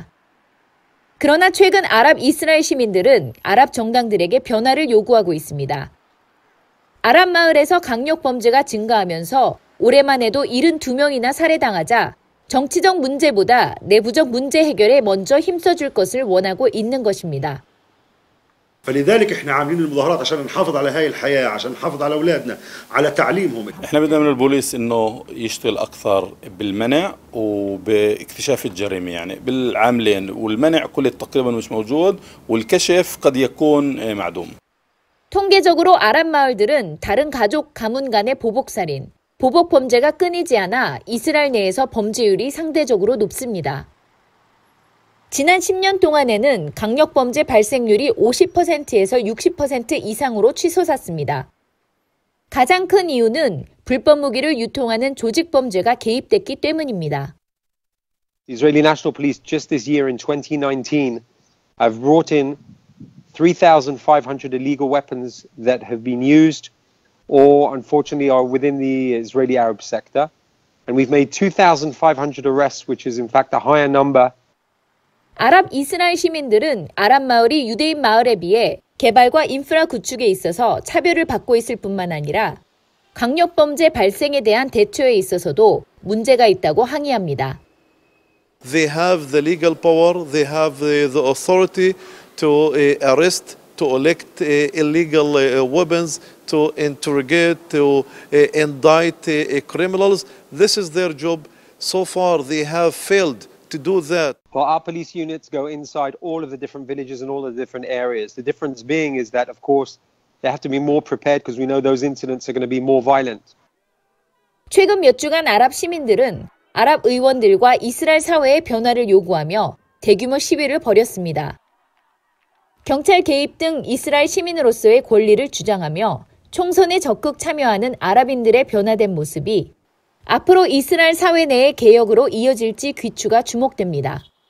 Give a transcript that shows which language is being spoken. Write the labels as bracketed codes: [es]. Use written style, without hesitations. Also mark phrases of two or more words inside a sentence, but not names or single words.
[ko] 그러나 최근 아랍 이스라엘 시민들은 아랍 정당들에게 변화를 요구하고 있습니다. 아랍 마을에서 강력 범죄가 증가하면서 올해만 해도 72명이나 살해당하자 정치적 문제보다 내부적 문제 해결에 먼저 힘써줄 것을 원하고 있는 것입니다. [ar] فلذلك احنا عاملين المظاهرات عشان نحافظ على هاي الحياه عشان نحافظ على اولادنا على تعليمهم. احنا بدنا من البوليس انه يشتغل اكثر بالمنع وباكتشاف الجريمه يعني بالعاملين والمنع كله تقريبا مش موجود والكشف قد يكون معدوم. [ko] 통계적으로 아랍 마을들은 다른 가족 가문 간의 보복살인, 보복 범죄가 끊이지 않아 이스라엘 내에서 범죄율이 상대적으로 높습니다. 지난 10년 동안에는 강력범죄 발생률이 50%에서 60% 이상으로 치솟았습니다. 가장 큰 이유는 불법 무기를 유통하는 조직범죄가 개입됐기 때문입니다. [en] The Israeli National Police just this year in 2019 have brought in 3,500 illegal weapons that have been used or unfortunately are within the Israeli Arab sector. And we've made 2,500 arrests, which is in fact a higher number. [ko] 아랍 이스라엘 시민들은 아랍 마을이 유대인 마을에 비해 개발과 인프라 구축에 있어서 차별을 받고 있을 뿐만 아니라 강력범죄 발생에 대한 대처에 있어서도 문제가 있다고 항의합니다. [en] They have the legal power, they have the authority to arrest, to elect illegal weapons, to interrogate, to indict criminals. This is their job. So far they have failed to do that. Well, our police units go inside all of the different villages and all of the different areas. The difference being is that, of course, they have to be more prepared because we know those incidents are going to be more violent. [ko] 최근 몇 주간 아랍 시민들은 아랍 의원들과 이스라엘 사회의 변화를 요구하며 대규모 시위를 벌였습니다. 경찰 개입 등 이스라엘 시민으로서의 권리를 주장하며 총선에 적극 참여하는 아랍인들의 변화된 모습이 앞으로 이스라엘 사회 내의 개혁으로 이어질지 귀추가 주목됩니다.